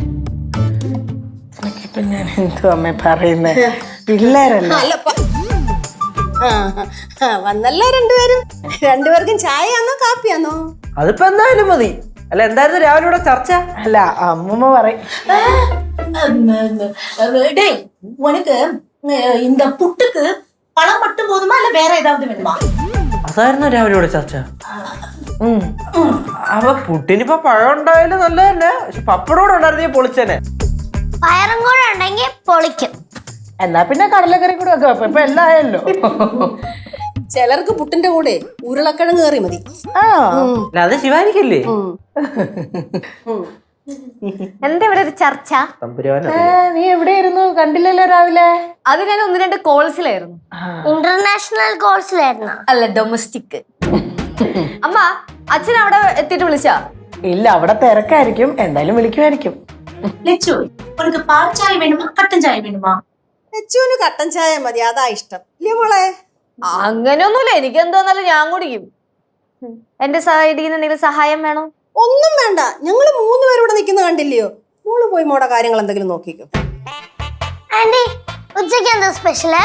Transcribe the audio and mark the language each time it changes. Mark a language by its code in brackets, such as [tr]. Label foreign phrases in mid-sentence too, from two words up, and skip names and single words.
[ml] ഞാൻ എന്തോ അമ്മ പറയുന്നേ, പിള്ളേരല്ല. വന്നല്ലോ രണ്ടുപേർക്കും ചായയാന്നോ കാപ്പിയാന്നോ? അതിപ്പോ എന്തായാലും മതി. അല്ല, എന്തായിരുന്നു രാവിലെ ഇവിടെ ചർച്ച? അല്ല, അമ്മൂമ്മ പറയും. [ta] டேய், உனக்கு இந்த புட்டுக்கு பழம் மட்டும் போதுமா இல்ல வேற ஏதாவது வேணுமா? [ml] അതായിരുന്നു രാവിലെ ഇവിടെ ചർച്ച. അപ്പൊ പുട്ടിനിപ്പോ പഴം ഉണ്ടായാലും നല്ല തന്നെ, പക്ഷെ പപ്പടോടെ ഉണ്ടായിരുന്നെങ്കിൽ പൊളിച്ചനെ. പയറും കൂടെ ഉണ്ടെങ്കിൽ പൊളിക്കും. എന്നാ പിന്നെ കടലക്കറി കൂടെ വെക്കാം. ഇപ്പൊ എല്ലാം ആയല്ലോ. ചിലർക്ക് പുട്ടിന്റെ കൂടെ ഉരുളക്കിഴങ്ങ് കറി മതി. അത് ശിവാനിക്കല്ലേ? എന്താ ഇവിടെ ഒരു ചർച്ച? നീ എവിടെയായിരുന്നു? കണ്ടില്ലല്ലോ രാവിലെ. അത് ഞാൻ 1-2 കോൾസിലായിരുന്നു. ഇന്റർനാഷണൽ കോഴ്സിലായിരുന്നു. അല്ല, ഡൊമസ്റ്റിക്. അമ്മ, അച്ഛൻ അവിടെ എത്തിയിട്ട് വിളിച്ചാ? ഇല്ല, അവിടെ തിരക്കായിരിക്കും. എന്തായാലും വിളിക്കുമായിരിക്കും. [ta] லெச்சு, உனக்கு பால் சாய் வேணுமா கட்டன் சாய் வேணுமா? [ml] ലച്ചുവിന് കട്ടൻ ചായ മതി, അതാ ഇഷ്ടം. ഇല്ലേ മോളെ? അങ്ങനെയൊന്നുമില്ല, എനിക്ക് എന്താന്നാലും ഞാൻ കുടിക്കും. എന്റെ സൈഡിൽ നിന്ന് എന്തെങ്കിലും സഹായം വേണോ? ഒന്നും വേണ്ട, ഞങ്ങള് 3 പേരും ഇവിടെ നിൽക്കുന്ന കണ്ടില്ലയോ? മോള് പോയി മോടെ കാര്യങ്ങൾ എന്തെങ്കിലും നോക്കിക്കോ. ആന്റി, ഉച്ചയ്ക്ക് എന്താ സ്പെഷ്യല്?